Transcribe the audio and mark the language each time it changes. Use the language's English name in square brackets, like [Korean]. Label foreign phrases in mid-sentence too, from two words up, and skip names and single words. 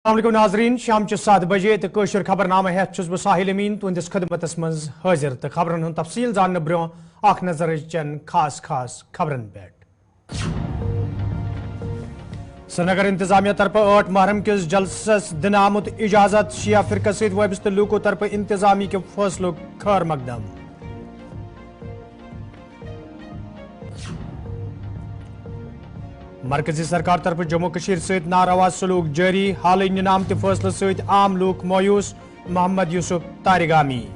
[Kashmiri] अस्सलाम नाजरीन शाम 7 बजे तो कशर खबरनामा हेत बह साहिल अमीन तुंदिस खदमतस मज हाजिर तो खबरन हूं तफसील जानने ब्रो अख नजर चन खास खबरन पे। श्रीनगर इंतजामिया तरफ 8 मुहर्रम किस जलसस दिन आमुत इजाजत शिया फिरका सत वाबस्त लूको तरफ इंतजामी के फैसलों खैर मकदम। मरकजी सरकार तरफ जम्मू कश्मीर सहित नारवा सलूक जारी हाल निनामत फैसले सहित आम लोग मायूस मोहम्मद यूसुफ तारिगामी।